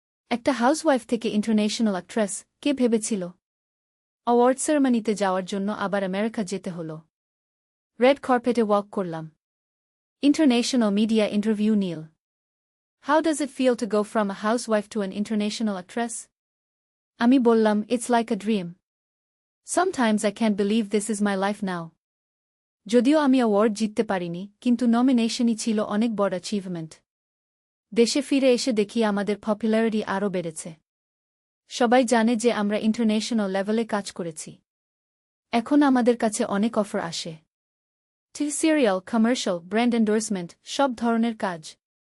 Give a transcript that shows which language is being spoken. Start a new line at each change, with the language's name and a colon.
Bangla: একটা হাউসওয়াইফ থেকে international actress, কে ভেবেছিল? অ্যাওয়ার্ড সেরেমনিতে যাওয়ার জন্য আবার আমেরিকা যেতে হল। রেড কার্পেটে ওয়াক করলাম। International media interview Neil.
English: How does it feel to go from a housewife to an international actress?
Bangla: আমি বললাম,
English: It's like a dream. Sometimes I can't believe this is my life now.
Bangla: যদিও আমি award জিততে পারিনি, কিন্তু নমিনেশনই ছিল অনেক বড় অ্যাচিভমেন্ট। দেশে ফিরে এসে দেখি আমাদের পপুলারিটি আরও বেড়েছে। সবাই জানে যে আমরা ইন্টারন্যাশনাল লেভেলে কাজ করেছি। এখন আমাদের কাছে অনেক অফার আসে। TV serial, commercial, brand endorsement, সব ধরনের কাজ।